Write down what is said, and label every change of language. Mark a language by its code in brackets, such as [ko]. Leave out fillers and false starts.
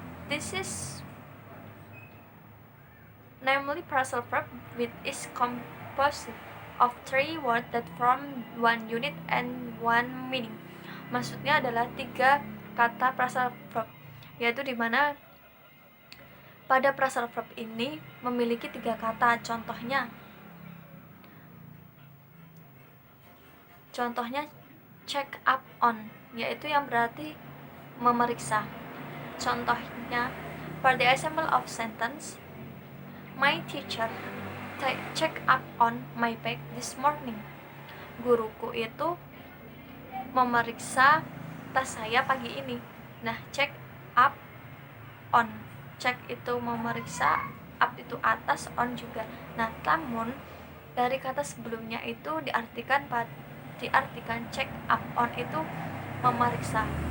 [en] This is namely phrasal verb which is composed of 3 words that form one unit and one meaning. [id] Maksudnya adalah 3 kata phrasal verb, yaitu dimana pada phrasal verb ini memiliki 3 kata. Contohnya check up on, yaitu yang berarti memeriksa. Contohnya, [en] for the example of sentence, my teacher check up on my bag this morning. [id] Guruku itu memeriksa tas saya pagi ini. Nah, check up on, check itu memeriksa, up itu atas, on juga. Nah, namun dari kata sebelumnya itu diartikan check up on itu memeriksa.